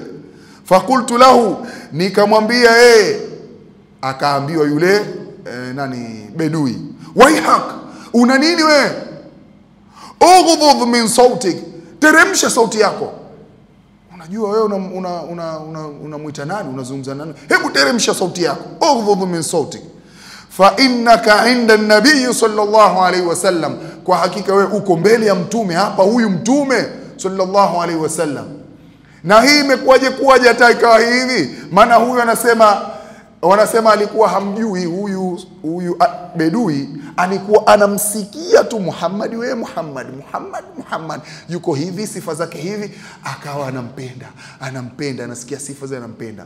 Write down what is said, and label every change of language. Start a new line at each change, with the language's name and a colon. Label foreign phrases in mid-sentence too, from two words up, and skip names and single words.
Arabic: فقلت له,
Swahili: nikamwambia akaambiwa yule bedui, waihak, una nini wewe?
Arabic: اغضض من صوتك,
Swahili: teremsha sauti yako. Unajua wewe unamuita nani, unazungumza nani? Hebu teremsha sauti yako.
Arabic: اغضض من صوتك فإنك عند النبي صلى الله عليه وسلم,
Swahili: kwa hakika wewe uko mbele ya mtume hapa, huyu mtume
Arabic: صلى الله عليه وسلم.
Swahili: Na hii imekuwaje kuwaje hata ikawa hivi? Maana huyu wanasema alikuwa hamjui huyu bedui, alikuwa anamsikia tu Muhammad, wewe Muhammad yuko hivi, sifa zake hivi, akawa anampenda, anasikia sifa zake, anampenda.